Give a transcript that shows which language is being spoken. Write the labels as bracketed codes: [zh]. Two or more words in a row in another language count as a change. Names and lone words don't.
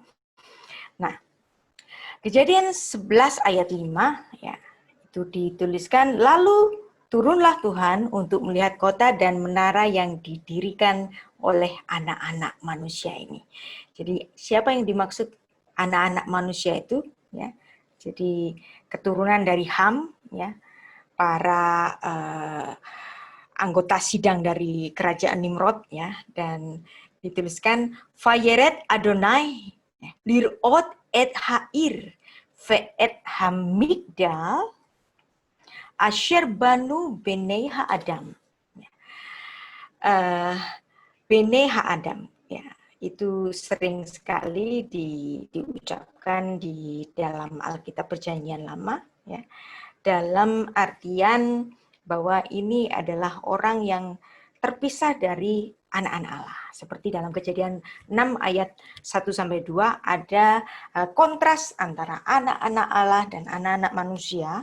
[id] Nah, Kejadian 11 ayat 5, ya, itu dituliskan, lalu turunlah Tuhan untuk melihat kota dan menara yang didirikan oleh anak-anak manusia ini. Jadi siapa yang dimaksud anak-anak manusia itu, ya. Jadi keturunan dari Ham, ya, para anggota sidang dari kerajaan Nimrod, ya, dan dituliskan [he] וירד יהוה לראת את העיר ואת המגדל אשר בנו בני האדם. בני האדם, [id] ya, itu sering sekali diucapkan di dalam Alkitab Perjanjian Lama, ya, dalam artian bahwa ini adalah orang yang terpisah dari anak-anak Allah. Seperti dalam Kejadian 6 ayat 1-2 ada kontras antara anak-anak Allah dan anak-anak manusia.